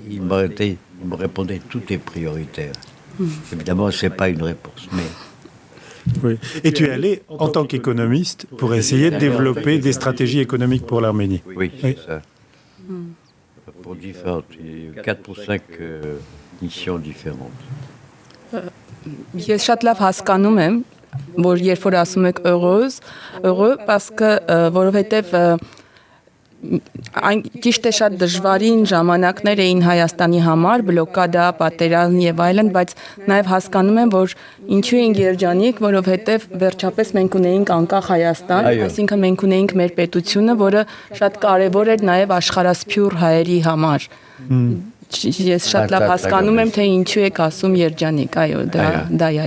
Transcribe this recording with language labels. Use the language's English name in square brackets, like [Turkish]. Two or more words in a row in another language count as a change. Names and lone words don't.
[French] Ils me répondaient tout est prioritaire. Évidemment, ce n'est pas une réponse, mais... Oui. Et tu es allé en tant qu'économiste pour essayer de développer des stratégies économiques pour l'Arménie. Oui, c'est ça. Pour différentes, 4 ou 5 missions différentes. [Armenian] Ես շատ լավ հասկանում եմ, որ երբ որ ասում եք [French] heureux, parce que [Armenian] որովհետև այն ճիշտ է շատ դժվարին ժամանակներ էին Հայաստանի համար, բլոկադա, պատերազմ եւ այլն, բայց նաեւ հասկանում եմ, որ ինչու ենք երջանիկ, որովհետեւ վերջապես մենք ունեինք անկախ Հայաստան, այսինքն մենք ունեինք մեր պետությունը, որը շատ կարեւոր էր նաեւ աշխարհասփյուռ հայերի համար։ Ես շատ լավ հասկանում եմ, թե ինչու եք ասում երջանիկ, այո, դա է։